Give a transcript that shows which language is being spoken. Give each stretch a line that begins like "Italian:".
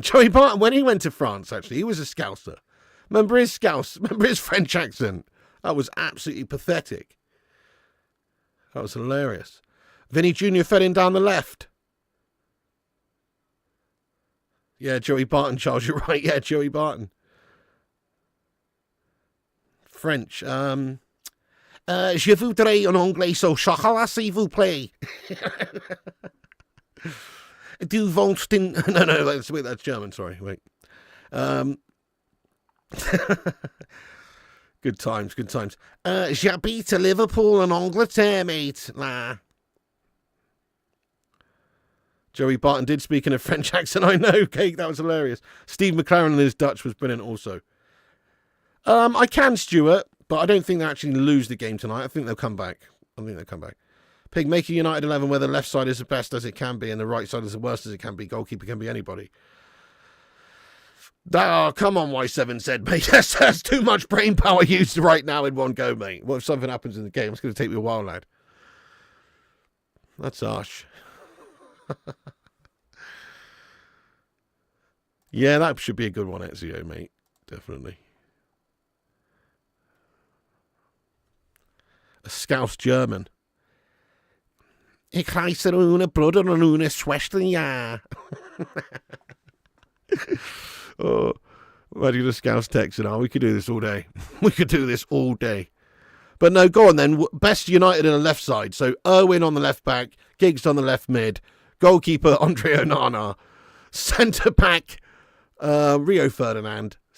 English: Joey Barton, when he went to France, actually, he was a Scouser. Remember his French accent? That was absolutely pathetic. That was hilarious. Vinny Jr. fed in down the left. Yeah, Joey Barton, Charles, you're right. Yeah, Joey Barton. French.
French: Je voudrais un anglais au chocolat, s'il vous plaît.
English: Du Volstin. No, that's German, sorry. Wait. Good times.
French: J'habite à Liverpool en Angleterre, mate.
English: Nah. Joey Barton did speak in a French accent, I know, Cake, that was hilarious. Steve McLaren and his Dutch was brilliant also. I can, Stuart, but I don't think they'll actually lose the game tonight. I think they'll come back. Pig, make a United 11 where the left side is the best as it can be and the right side is the worst as it can be. Goalkeeper can be anybody. Oh, come on, Y7 said, mate. That's too much brain power used right now in one go, mate. What if something happens in the game? It's going to take me a while, lad. That's harsh. Yeah, that should be a good one, Ezio, mate. Definitely. A Scouse German.
German: Ik heiße ohne Bruder und ohne Schwester, ja.
English: Oh, imagine a Scouse Texan. Oh, we could do this all day. We could do this all day. But no, go on then. Best United in the left side. So Irwin on the left back, Giggs on the left mid, goalkeeper Andre Onana, centre back Rio Ferdinand.